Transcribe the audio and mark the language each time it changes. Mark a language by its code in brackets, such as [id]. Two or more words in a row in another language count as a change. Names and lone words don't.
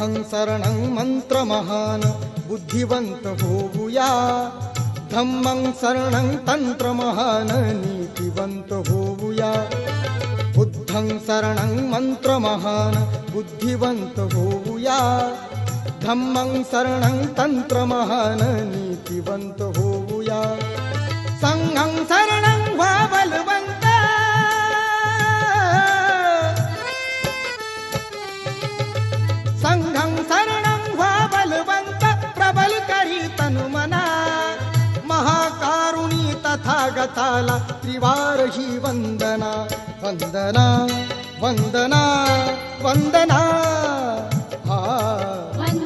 [mr] शरणं मंत्रमहान बुद्धिवंत होऊया, [pi] धम्मं शरणं [mr] तंत्रमहान नीतिवंत होऊया, [pi] बुद्धं शरणं [mr] मंत्रमहान बुद्धिवंत होऊया, [pi] धम्मं शरणं [mr] तंत्रमहान नीतिवंत होऊया, [pi] संघं शरणं [mr] व्हा बलवंत, [pi] संघं शरणं [mr] व्हा बलवंत, प्रबल करी तनुमना, महाकारुणी तथागताला त्रिवार ही वंदना, वंदना वंदना वंदना. हा